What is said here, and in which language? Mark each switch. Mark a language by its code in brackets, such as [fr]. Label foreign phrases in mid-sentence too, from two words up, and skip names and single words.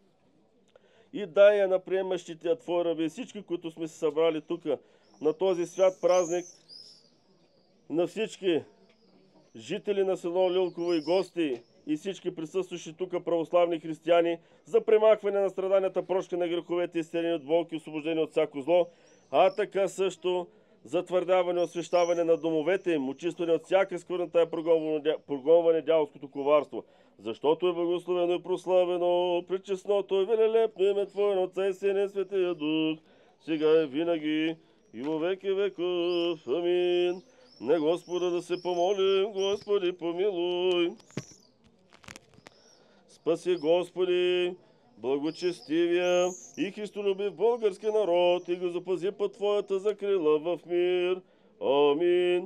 [bg] И дай я на приемащите Твои раби, всички, които сме се събрали тук, на този свят празник, на всички жители на село Лилково и гости, и всички присъстващи тук православни християни, за премахване на страданията, прошка на греховете, изцелени от болки, освобождени от всяко зло, а така също затвърдяване, освещаване на домовете им, очистване от всяка скверната и прогонване дяволското коварство. Защото е благословено и прославено, пречестното и велелепно име Твое на Отца и Сина и Светия Дух, сега и винаги и [cu] во веки веков. [bg] Амин. На Господа да се помолим. Господи, помилуй! Спаси, Господи, благочестивия и христолюбив български народ и го запази под Твоята закрила в мир. Амин.